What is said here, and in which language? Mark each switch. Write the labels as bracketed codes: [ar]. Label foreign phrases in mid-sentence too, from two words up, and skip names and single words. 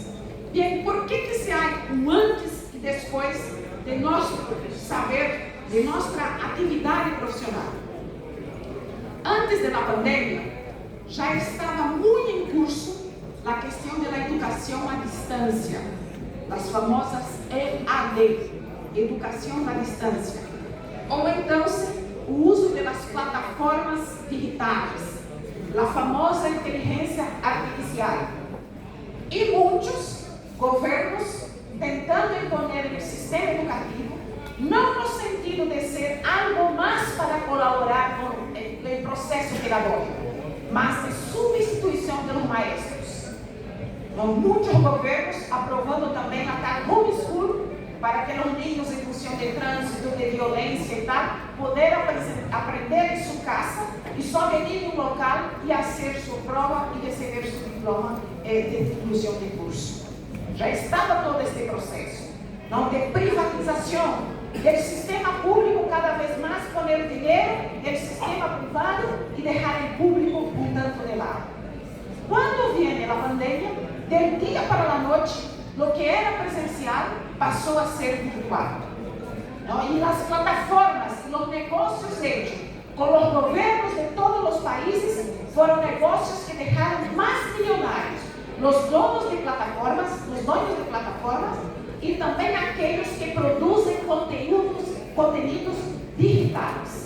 [es] Bien, ¿por qué se hay un antes y después de nuestro saber, de nuestra actividad profesional? Antes de la pandemia, ya estaba muy en curso la cuestión de la educación a distancia, las famosas EAD, educación a distancia, [pt] ou então o uso de las plataformas digitais, [es] la famosa [pt] inteligência artificial. E muitos governos tentando [es] imponer el sistema educativo, [pt] não no sentido de ser [es] algo más para colaborar con el proceso pedagógico, [pt] mas de substituição [es] de los maestros. [pt] Muitos governos aprovando também a homeschool para que os niños em função de trânsito, de violência e tal, puderam aprender em sua casa e só venir em um local e fazer sua prova e receber seu diploma de conclusão de curso. Já estava todo este processo, não de privatização do sistema público, cada vez mais poner dinheiro no sistema privado e deixar o público um tanto de lado. Quando viene a pandemia, del dia para a noite, o que era presencial passou a ser virtual. E as plataformas, os negócios hechos com os governos de todos os países foram negócios que deixaram mais milionários os donos de plataformas, e também aqueles que produzem conteúdos digitais.